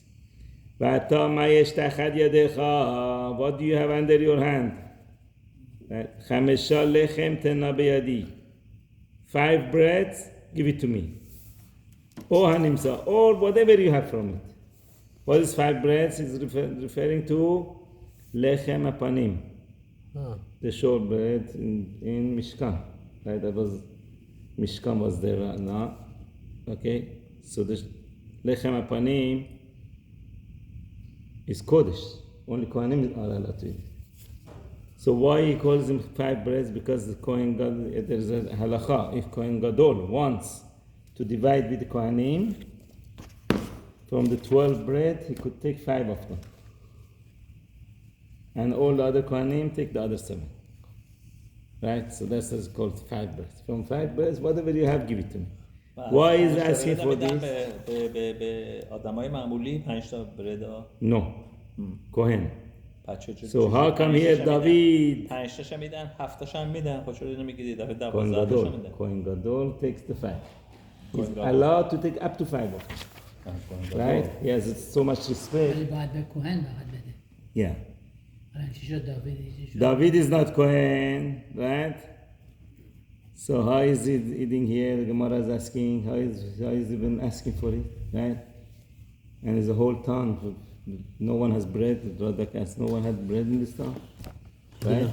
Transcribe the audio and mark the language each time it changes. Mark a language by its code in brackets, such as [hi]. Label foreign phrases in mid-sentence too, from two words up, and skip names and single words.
[en] What do you have under your hand? 5 breads, give it to me. Or whatever you have from it. What is 5 breads? Is referring to [he] לחם הפנים. [en] The short bread in Mishkan. Right? That was Mishkan was there now. Okay? So the [he] לחם הפנים [en] is Kodesh. Only Kohanim are allowed to eat. So why he calls them 5 breads? Because the [he] כהן גדול, [en] there's a halacha. If [he] כהן גדול [en] wants to divide with the Kohanim, from the 12 bread, he could take 5 of them. And all the other Kohanim take the other 7. Right? So that's what's called 5 breads. From 5 breads, whatever you have, give it to me. Why is asking for this? [fa] به آدمای معمولی 5 تا برد. [en] No. Kohen. So how come here David? [fa] 5 تاشو میدن 7 تاشو هم میدن خب چرا نمیگید دفعه [en] Kohen [fa] 12 تاشو [en] Gadol. [fa] میدن [he] כהן גדול [en] takes the 5. He's [he] כהן גדול. [en] allowed to take up to 5 of it. Right? He has so much respect. [fa] ولی باید به کهن فقط بده. [en] Yeah. [fa] الان چی شد داوید؟ چی شد؟ [en] David is not Kohen, right? So how is he eating here? The Gemara is asking, how is he even asking for it, right? And there's a whole town. No one has bread. Radak asks, no one had bread in this town, right?